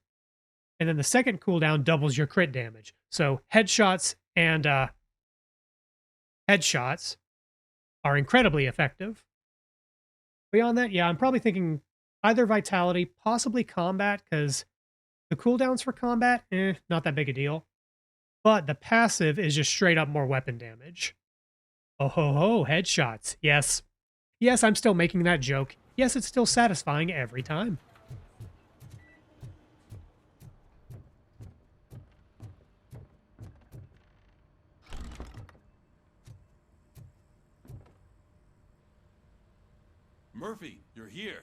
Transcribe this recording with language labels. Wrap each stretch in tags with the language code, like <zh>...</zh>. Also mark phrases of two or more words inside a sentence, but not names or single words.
<en>And then the second cooldown doubles your crit damage. So headshots and headshots are incredibly effective. Beyond that, yeah, I'm probably thinking either vitality, possibly combat, because the cooldowns for combat, not that big a deal. But the passive is just straight up more weapon damage. Oh ho ho, headshots. Yes. Yes, I'm still making that joke. Yes, it's still satisfying every time. Murphy, you're here.</en>